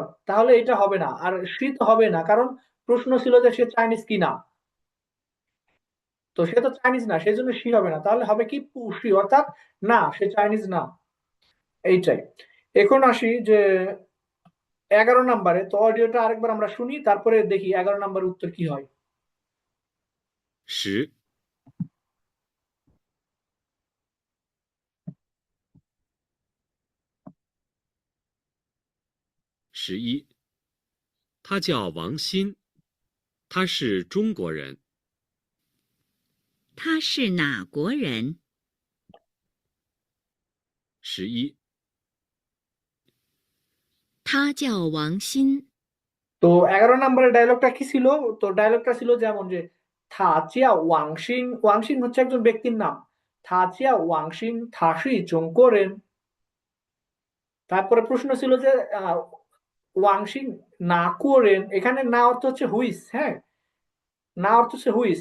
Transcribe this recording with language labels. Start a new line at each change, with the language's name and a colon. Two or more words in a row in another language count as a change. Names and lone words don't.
Bangla: তাহলে এটা হবে না, আর শি তো হবে না, কারণ প্রশ্ন ছিল যে সে চাইনিজ কিনা। তো সে তো চাইনিজ না, সেই জন্য শি হবে না। তাহলে হবে কি পুশি, অর্থাৎ না, সে চাইনিজ না। এইটাই। এখন আসি যে 11 নম্বরে। তো অডিওটা আরেকবার আমরা শুনি, তারপরে দেখি 11 নম্বরের উত্তর কি হয়।
Chinese: 十， 11，他叫王鑫，他是中国人。他是哪国人？ 11，他叫王鑫。
Bangla: তো 11 নম্বরের ডায়লগটা কি ছিল? তো ডায়লগটা ছিল যেমন যে
Chinese: 他叫王鑫,
Bangla: ওয়াংশিং হচ্ছে একজন ব্যক্তির নাম।
Chinese: 他叫王鑫他是中国人.
Bangla: তারপরে প্রশ্ন ছিল যে
Chinese: 王鑫哪国人,
Bangla: এখানে না অর্থ হচ্ছে হুইস, হ্যাঁ, না অর্থ হচ্ছে হুইস।